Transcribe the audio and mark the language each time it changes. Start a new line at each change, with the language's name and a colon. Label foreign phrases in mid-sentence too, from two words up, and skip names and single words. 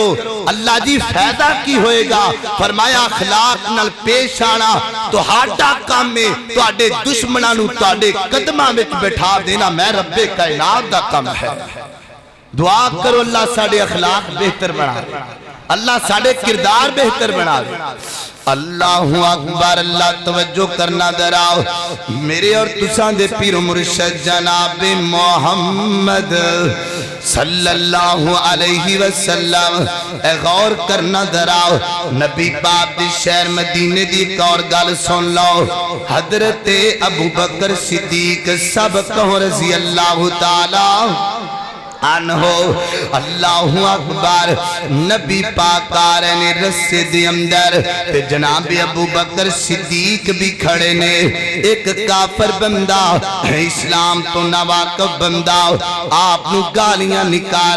Punjabi: اللہ جی فائدہ کی ہوئے گا؟ فرمایا اخلاق نال پیش آنا تہاڈا کام ہے، تہاڈے دشمناں نوں تہاڈے قدماں وچ بٹھا دینا میں ربِ کائنات دا کام ہے. دعا کرو اللہ ساڈے اخلاق بہتر بنا، اللہ ساڈے کردار بہتر بنا دے.
Arabic: الله أكبر.
Punjabi: اللہ توجہ کرنا دراؤ میرے اور تساں دے پیر مرشد جناب محمد
Arabic: صلى الله عليه وسلم.
Punjabi: غور کرنا دراؤ نبی پاک دی شہر مدینے دی ایک اور گل سن لو. حضرت ابو بکر صدیق سب کہو رضی اللہ تعالی انہو
Arabic: اللہ اکبر
Punjabi: نبی پاک آ رہے نے رسے دے اندر تے جناب ابو بکر صدیق بھی کھڑے نے ایک کافر بندہ اسلام تو نواقف بندہ آپ نو گالیاں نکال